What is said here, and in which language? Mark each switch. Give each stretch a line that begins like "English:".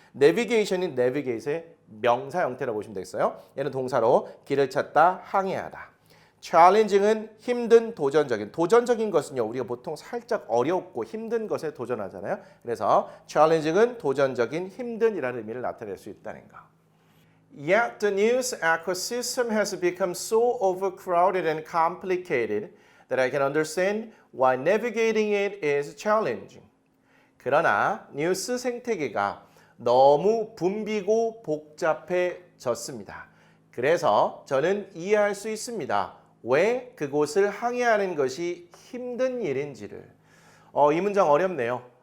Korean: 내비게이션인 내비게이트의 명사 형태라고 보시면 되겠어요. 얘는 동사로 길을 찾다, 항해하다. challenging은 힘든, 도전적인 것은요. 우리가 보통 살짝 어렵고 힘든 것에 도전하잖아요. 그래서 challenging은 도전적인, 힘든이라는 의미를 나타낼 수 있다는 거.
English: Yet the news ecosystem has become so overcrowded and complicated that I can understand why navigating it is challenging.
Korean: 그러나 뉴스 생태계가 너무 붐비고 복잡해졌습니다. 그래서 저는 이해할 수 있습니다. 왜 그곳을 항해하는 것이 힘든 일인지를. 이 문장 어렵네요.